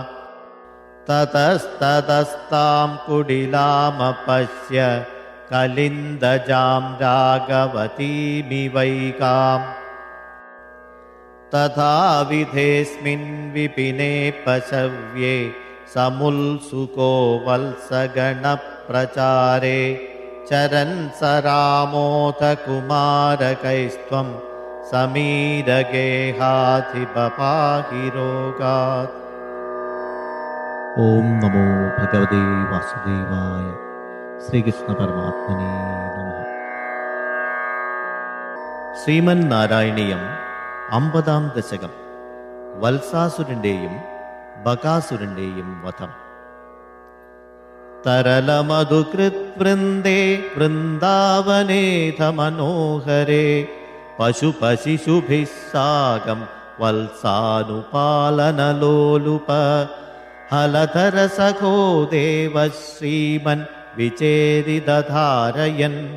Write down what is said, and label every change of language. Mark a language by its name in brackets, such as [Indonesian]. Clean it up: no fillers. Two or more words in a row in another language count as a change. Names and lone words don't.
[Sanskrit] ततस्ततस्तां कुडिलामपश्य कलिन्दजां राघवतीमिवैकाम् तथाविधेऽस्मिन् विपिने पशव्ये समुल्सुको वल्सगणप्रचारे चरन् स रामोऽथ समीरगेहाधिपपाहि रोगात्। ओम नमो भगवते वासुदेवाय। श्रीकृष्ण परमात्मने नमः। ശ്രീമന്നാരായണീയം 50-ാം ദശകം. [Malayalam] വത്സാസുരന്റെയും ബകാസുരന്റെയും വധം. [Sanskrit] तरलमधुकृद्वृन्दे वृन्दावनेथ मनोहरे पशुपशिशुभिः साकं वल्सानुपालनलोलुप हलधरसखो देवः श्रीमन् विचेदिदधारयन्